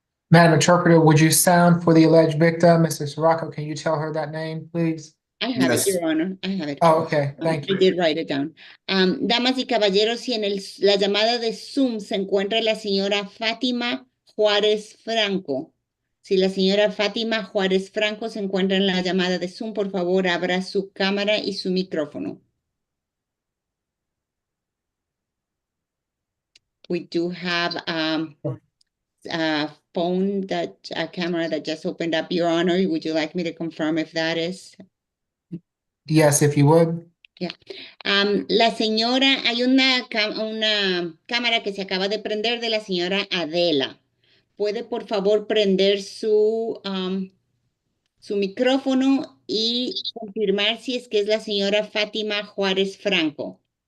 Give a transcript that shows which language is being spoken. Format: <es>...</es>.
<en>Madam Interpreter, would you sound for the alleged victim? Mrs. Rocco, can you tell her that name, please? I have it, Yes. Your Honor. I have it. Oh, okay, thank I you. did write it down.</en> <es>Damas y caballeros, si en la llamada de Zoom se encuentra la señora Fátima Juárez Franco. Si la señora Fátima Juárez Franco se encuentra en la llamada de Zoom, por favor, abra su cámara y su micrófono.</es> <en>We do have a phone a camera that just opened up, Your Honor. Would you like me to confirm if that is? Yes, if you would.</en> <es>La señora, hay una cámara que se acaba de prender de la señora Adela. ¿Puede por favor prender su micrófono y confirmar si es que es la señora Fátima Juárez Franco?</es>